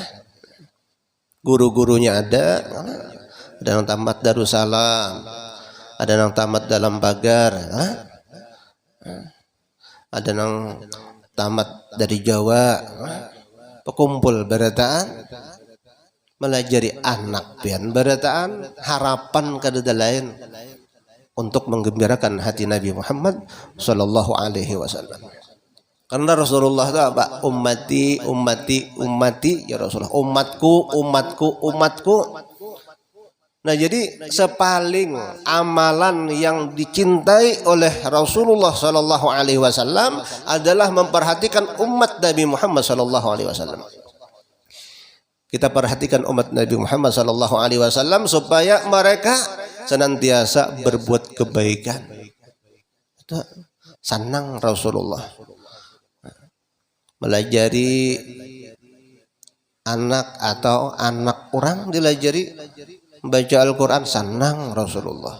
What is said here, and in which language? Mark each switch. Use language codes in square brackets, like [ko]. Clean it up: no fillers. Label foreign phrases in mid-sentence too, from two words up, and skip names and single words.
[bjn] Guru-gurunya ada yang tamat Darussalam, ada yang tamat dalam pagar, ada yang tamat dari Jawa, pekumpul berataan, melajari anak pian berataan, harapan kada lain untuk menggembirakan hati Nabi Muhammad [ar] صلى الله عليه وسلم. [id] Karena Rasulullah itu apa? [ar] أمتي، أمتي، أمتي يا رسول الله. [id] Umatku, umatku, umatku. Nah jadi sepaling amalan yang dicintai oleh Rasulullah [ar] صلى الله عليه وسلم [id] adalah memperhatikan umat Nabi Muhammad [ar] صلى الله عليه وسلم. [id] Kita perhatikan umat Nabi Muhammad [ar] صلى الله عليه وسلم [id] supaya mereka senantiasa berbuat kebaikan. Itu senang Rasulullah. [bjn] Melajari anak atau anak orang dilajari baca Al-Quran senang Rasulullah.